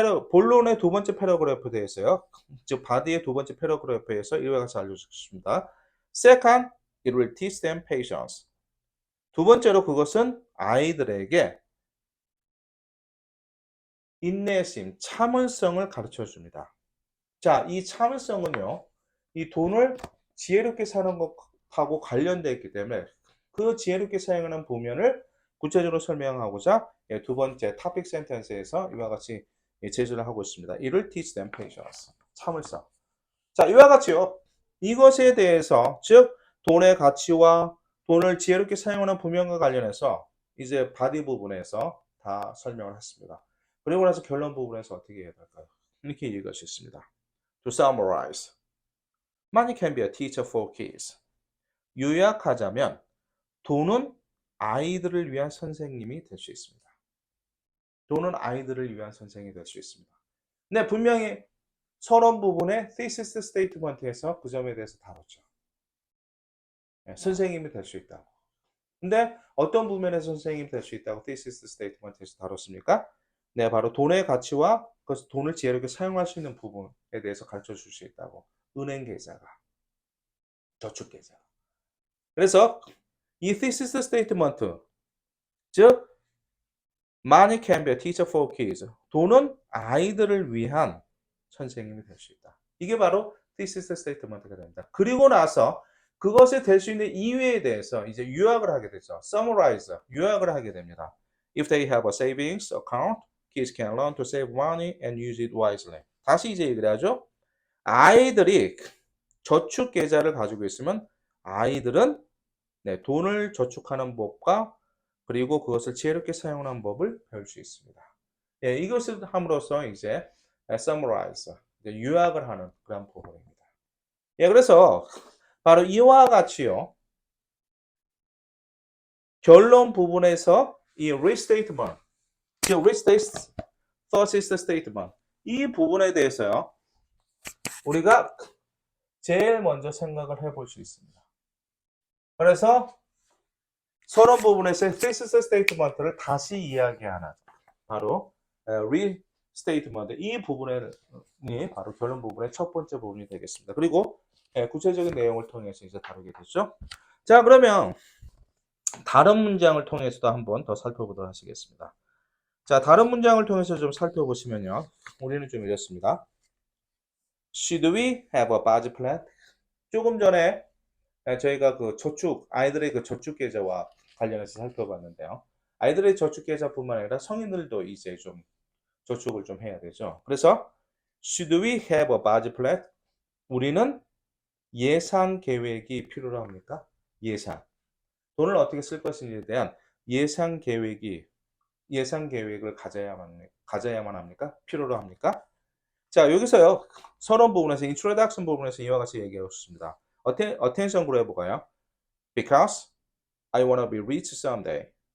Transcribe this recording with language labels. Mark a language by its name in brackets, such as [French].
[Korean] 본론의 두 번째 패러그래프에 대해서요. 즉 바디의 두 번째 패러그래프에서 이와 같이 알려주셨습니다. [English] Second, it will teach them patience. [Korean] 두 번째로 그것은 아이들에게 인내심, 참을성을 가르쳐 줍니다. 자, 이 참을성은요, 이 돈을 지혜롭게 사는 것하고 관련되어 있기 때문에 그 지혜롭게 사용하는 부면을 구체적으로 설명하고자 두 번째 topic sentence에서 이와 같이 제시를 하고 있습니다. 이를 [English] teach them patience, [Korean] 참을성. 자, 이와 같이요. 이것에 대해서 즉 돈의 가치와 돈을 지혜롭게 사용하는 부면과 관련해서 이제 바디 부분에서 다 설명을 했습니다. 그리고 나서 결론 부분에서 어떻게 해야 될까요? 이렇게 얘기할 수 있습니다. [English] To summarize, money can be a teacher for kids. [Korean] 요약하자면 돈은 아이들을 위한 선생님이 될 수 있습니다. 돈은 아이들을 위한 선생님이 될 수 있습니다. 네, 분명히 서론 부분의 thesis statement에서 그 점에 대해서 다뤘죠. 네, 선생님이 될 수 있다고. 근데 어떤 부분에서 선생님이 될 수 있다고 thesis statement에서 다뤘습니까? 네, 바로 돈의 가치와 그 돈을 지혜롭게 사용할 수 있는 부분에 대해서 가르쳐 줄 수 있다고. 은행 계좌가, 저축 계좌가. 그래서 이 [English] thesis statement, [Korean] 즉 [English] money can be a teacher for kids. [Korean] 돈은 아이들을 위한 선생님이 될 수 있다. 이게 바로 thesis statement가 됩니다. 그리고 나서 그것이 될 수 있는 이유에 대해서 이제 요약을 하게 되죠. summarize, 요약을 하게 됩니다. [English] If they have a savings account, kids can learn to save money and use it wisely. [Korean] 다시 이제 얘기를 하죠. 아이들이 저축 계좌를 가지고 있으면 아이들은 네, 돈을 저축하는 법과 그리고 그것을 지혜롭게 사용하는 법을 배울 수 있습니다. 예, 이것을 함으로써 이제 summarize, 요약을 하는 그런 부분입니다. 예, 그래서 바로 이와 같이요. 결론 부분에서 이 restatement, restate, thesis statement 이 부분에 대해서요. 우리가 제일 먼저 생각을 해볼 수 있습니다. 그래서 서론 부분에서의 thesis statement를 다시 이야기하는 바로 restatement 이 부분이 바로 결론 부분의 첫 번째 부분이 되겠습니다. 그리고 구체적인 내용을 통해서 이제 다루게 되죠. 자, 그러면 다른 문장을 통해서도 한번 더 살펴보도록 하시겠습니다. 자, 다른 문장을 통해서 좀 살펴보시면요. 우리는 좀 이렇습니다. [English] Should we have a budget plan? [Korean] 조금 전에 저희가 그 저축, 아이들의 그 저축 계좌와 관련해서 살펴봤는데요. 아이들의 저축 계좌뿐만 아니라 성인들도 이제 좀 저축을 좀 해야 되죠. 그래서 [English] Should we have a budget plan? [Korean] 우리는 예산 계획이 필요로 합니까? 예산. 돈을 어떻게 쓸 것인지에 대한 예산 계획을 가져야만 합니까? 필요로 합니까? 자, 여기서요. 서론 부분에서 introduction 부분에서 이와 같이 얘기하고 있습니다. attention 그려볼까요? [English] Because I want to be rich someday.